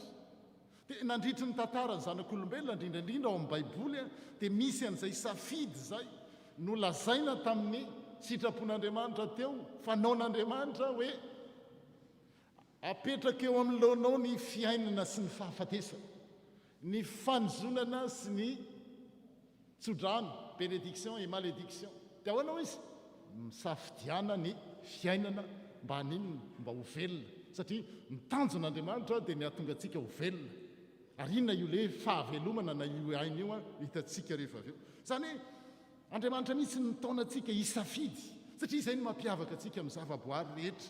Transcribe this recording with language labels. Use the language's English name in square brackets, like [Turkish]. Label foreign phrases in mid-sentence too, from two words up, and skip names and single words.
[Malagasy] Dia nandritry ny tantarany zanak'olombelona indrindraindrindra ao amin'ny baiboly dia misy an'izay safidy zay nolazaina tamin'ny sitrapon'Andriamanitra teo, fanaon'Andriamanitra hoe apetraka eo amin'ny lohanao ny fiainana sy ny fahafatesana, ny fanozonana sy ny tsodrano, [French] bénédiction et malédiction. [Malagasy] Dia ahoana izy misafidiana ny fiainana mba haninona, mba ho velona, satria mitanjon'Andriamanitra dia ny ahatonga antsika ho velona. Ary inona io le fahavelomana na io aina io hitantsika rehefa avy eo. Zany hoe Andriamanitra mihitsy ny nataona antsika hisafidy, satria izay no mampiavaka antsika amin'ny zavaboary rehetra.